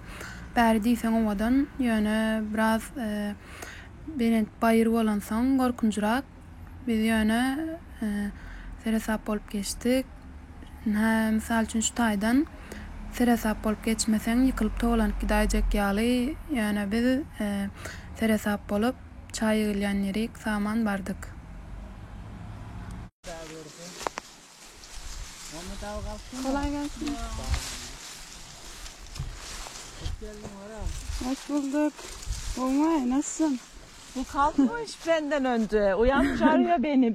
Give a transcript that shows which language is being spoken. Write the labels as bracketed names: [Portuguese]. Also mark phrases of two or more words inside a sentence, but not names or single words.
[Turkmen] Bäri diýseň owadan ýöne biraz benet baýır bolan soň gorkunjrak biz ýöne seresap bolup geçdik. Misal üçin şu taýdan seresap bolup geçmeseň ýykylyp toglanyp gidäjek ýaly ýöne biz seresap bolup çaý ýan ýerik saman bardyk. [Turkish] Kolay gelsin. Hoş bulduk. Olmay, nasılsın? Bu kalkmış benden önce. Uyanmış arıyor beni.